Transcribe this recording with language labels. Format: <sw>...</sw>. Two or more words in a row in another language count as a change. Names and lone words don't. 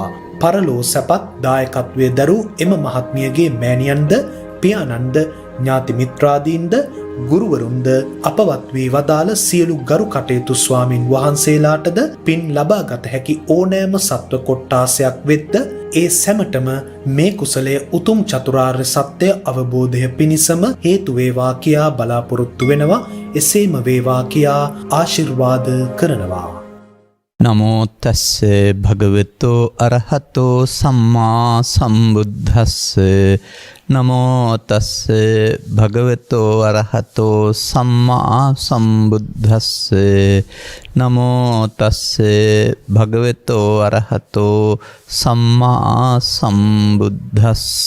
<si>පරලෝ සැපත් දායකත්වයේ දරූ එම මහත්මියගේ මෑණියන්ද පියාණන්ද ඥාති මිත්‍රාදීන්ද ගුරුවරුන්ද අපවත් වී වදාළ සියලු ගරු කටයුතු ස්වාමින් වහන්සේලාටද පින් ලබාගත හැකි ඕනෑම සත්ව කොට්ටාසයක් වෙද්ද ඒ සැමටම මේ කුසලය උතුම් චතුරාර්ය සත්‍ය අවබෝධය පිණිසම හේතු වේවා කියා බලාපොරොත්තු වෙනවා. එසේම වේවා කියා ආශිර්වාද කරනවා.</si> <pi>නමෝ තස්ස භගවතෝ අරහතෝ සම්මා සම්බුද්දස්ස නමෝ තස්ස භගවතෝ අරහතෝ සම්මා සම්බුද්දස්ස නමෝ තස්ස භගවතෝ අරහතෝ සම්මා සම්බුද්දස්ස</pi>